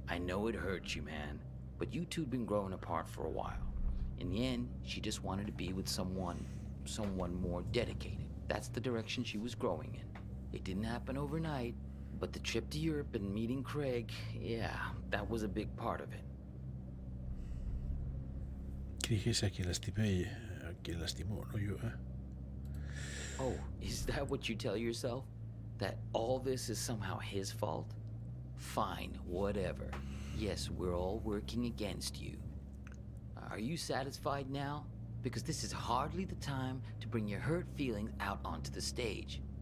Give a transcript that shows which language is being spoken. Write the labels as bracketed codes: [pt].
[en] I know it hurt you, man, but you two'd been growing apart for a while. In the end, she just wanted to be with someone more dedicated. That's the direction she was growing in. It didn't happen overnight, but the trip to Europe and meeting Craig, yeah, that was a big part of it. [es] Que dijese a quien lastimé y a quien lastimó, no yo, ¿eh? [en] Oh, is that what you tell yourself? That all this is somehow his fault? Fine, whatever. Yes, we're all working against you. Are you satisfied now? Because this is hardly the time to bring your hurt feelings out onto the stage.